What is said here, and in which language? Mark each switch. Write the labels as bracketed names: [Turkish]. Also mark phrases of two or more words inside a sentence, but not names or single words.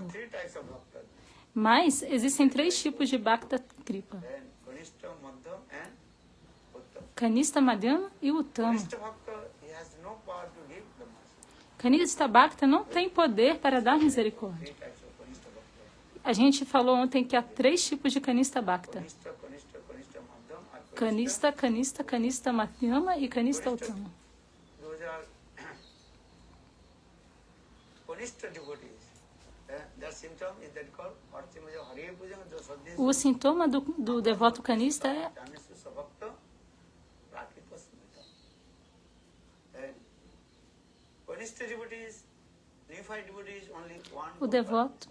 [Portuguese] Mas existem três tipos de [Sanskrit] Bhakta Kripa: [Portuguese] Kanista, Madhyama e Uttama. [Sanskrit] Kanista Bhakta [Portuguese] não tem poder para dar misericórdia. A gente falou ontem que há três tipos de [Sanskrit] Kanista Bhakta: [Portuguese] Kanista, Kanista, [Sanskrit] Kanista Madhyama [Portuguese] e [Sanskrit] Kanista Uttama. [Portuguese] O sintoma do devoto kanista é o devoto.